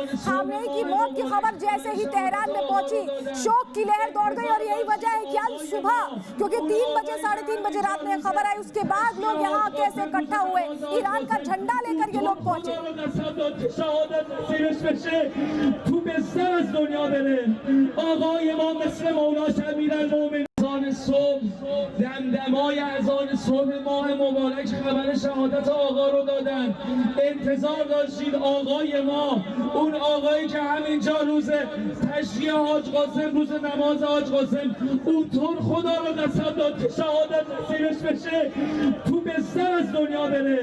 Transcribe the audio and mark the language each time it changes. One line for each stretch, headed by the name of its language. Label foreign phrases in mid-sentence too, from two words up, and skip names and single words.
Hindi: खामनेई की मौत की खबर जैसे ही तेहरान में पहुंची, शोक की लहर दौड़ गई, और यही वजह है कि आज सुबह, क्योंकि 3 बजे 3:30 बजे रात में खबर आई, उसके बाद लोग यहाँ कैसे इकट्ठा हुए, ईरान का झंडा लेकर ये लोग पहुंचे।
Persian: دمدمای اذان صبح ماه مبارک خبر شهادت آقا رو دادن. انتظار داشتید آقای ما، اون آقایی که همینجا روز تشییع حاج قاسم، روز نماز حاج قاسم، اونطور خدا رو قسم داد که شهادت نصیبش بشه، تو بستر از دنیا بره.